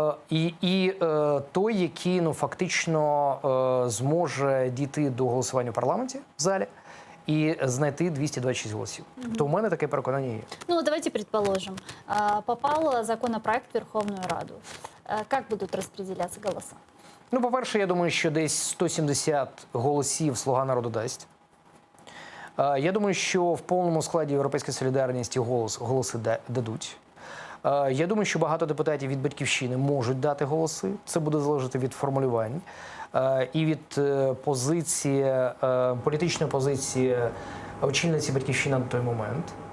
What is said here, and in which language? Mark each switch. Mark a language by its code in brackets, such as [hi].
[uk] І той, який ну, фактично зможе дійти до голосування в парламенті в залі і знайти 226 голосів. То у мене таке переконання є. [ru] Ну, давайте предположим, попал законопроект в Верховную Раду. Как будут распределяться голоса? [uk] Ну, по-перше, я думаю, що десь 170 голосів «Слуга народу» дасть. Я думаю, що в повному складі «Європейська солідарність» голоси дадуть. Я думаю, що багато депутатів від «Батьківщини» можуть дати голоси. Це буде залежати від формулювань і від позиції, політичної позиції очільниці «Батьківщини» на той момент.